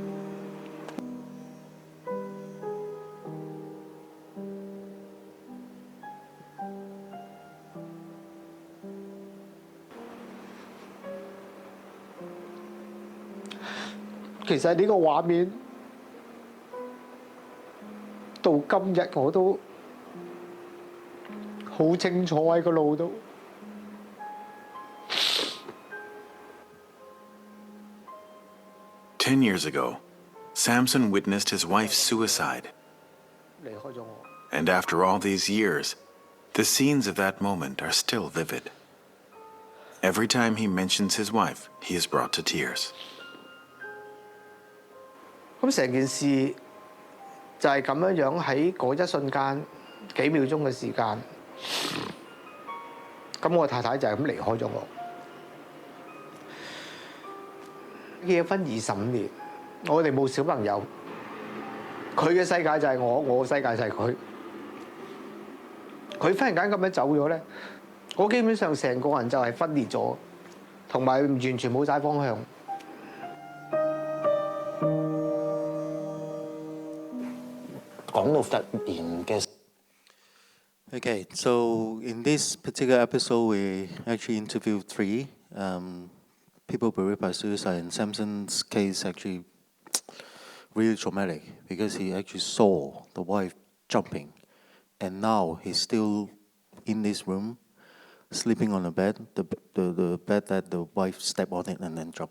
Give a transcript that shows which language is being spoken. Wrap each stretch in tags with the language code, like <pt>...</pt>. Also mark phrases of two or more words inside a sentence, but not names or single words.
<yue>其實呢個畫面， 到今日我都好清楚喺個腦度。</yue> <en>10 years ago, Samson witnessed his wife's suicide.</en> <yue>離開咗我。</yue> <en>And after all these years, the scenes of that moment are still vivid. Every time he mentions his wife, he is brought to tears.</en> <yue>咁成件事 就係咁樣喺嗰一瞬間幾秒鐘嘅時間，咁我太太就係咁離開咗我。結婚25年，我哋冇小朋友，佢嘅世界就係我，我嘅世界就係佢。佢忽然間咁樣走咗咧，我基本上成個人就係分裂咗，同埋完全冇晒方向。</yue> <en>Okay, so in this particular episode, we actually interviewed 3 people bereaved by suicide, and Samson's case actually really traumatic because he actually saw the wife jumping, and now he's still in this room, sleeping on the bed, the bed that the wife stepped on it and then jumped.</en>